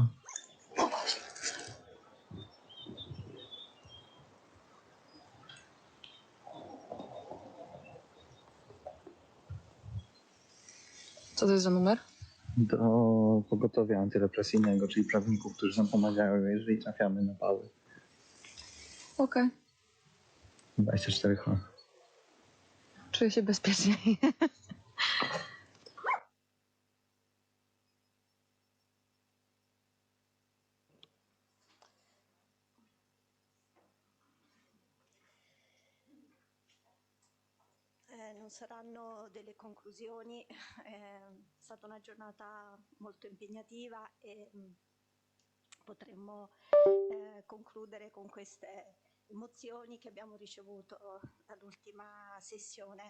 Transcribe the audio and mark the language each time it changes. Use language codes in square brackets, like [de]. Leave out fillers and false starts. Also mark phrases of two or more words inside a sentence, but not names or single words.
[pl] No właśnie. Co to jest za numer? Do pogotowia antyrepresyjnego, czyli prawników, którzy nam pomagają, jeżeli trafiamy na pały. Okej. 24H. Czuję się bezpieczniej. [it] Non saranno delle conclusioni, è stata una giornata molto impegnativa e potremmo concludere con queste emozioni che abbiamo ricevuto dall'ultima sessione.